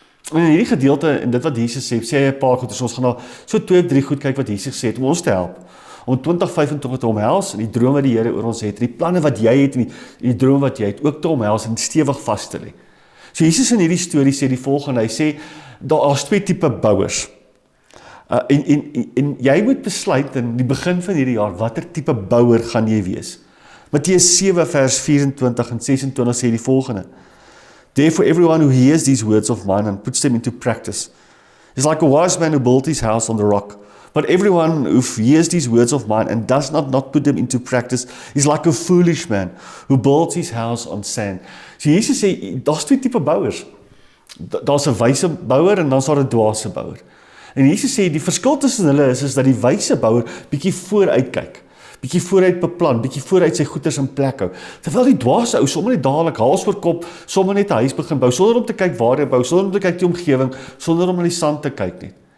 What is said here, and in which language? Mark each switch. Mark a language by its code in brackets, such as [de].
[af] En in hierdie gedeelte, en dit wat Jesus sê hy 'n paar goed, ons gaan na so 2 of 3 goed kyk wat Jesus sê het, om ons te help, om 2025 te omhels, en die drome wat die Here oor ons het, die planne wat jy het, en die drome wat jy het, ook te omhels, en stewig vas te lê. So Jesus in hierdie storie sê die volgende, hy sê, daar is 2 tipe bouers, en jy moet besluit in die begin van hierdie jaar, watter tipe bouer gaan jy wees. Matteus 7 vers 24 en 26 sê die volgende, [en] therefore everyone who hears these words of mine and puts them into practice is like a wise man who built his house on the rock. But everyone who hears these words of mine and does not put them into practice is like a foolish man who builds his house on sand. [af] So Jesus sê, daar's 2 tipe bouers. Daar's 'n wyse bouer en dan's daar 'n dwaase bouer. En Jesus sê, die verskil tussen hulle is dat die wyse bouer bietjie vooruit kyk. bietjie vooruit beplan, bietjie vooruit sy goeders in plek hou. Terwyl die dwaase ou sommer net dadelik hals oor kop, sommer net 'n huis begin bou, sonder om te kyk waar hy bou, sonder om te kyk die omgewing, sonder om in die sand te kyk net.